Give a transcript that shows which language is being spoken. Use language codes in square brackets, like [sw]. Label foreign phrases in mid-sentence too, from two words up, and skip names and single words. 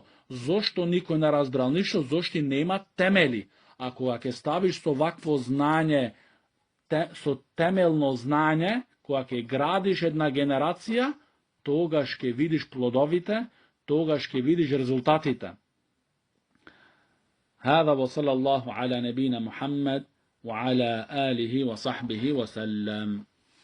[mk] Зошто никој не разбрал ништо? Зошто нема темели. А кога ќе ставиш со вакво знање, со темелно знање, кога ќе градиш една генерација, тогаш ќе видиш плодовите, тогаш ќе видиш резултатите. [ar] هذا وصلى الله على نبينا محمد وعلى آله وصحبه وسلم.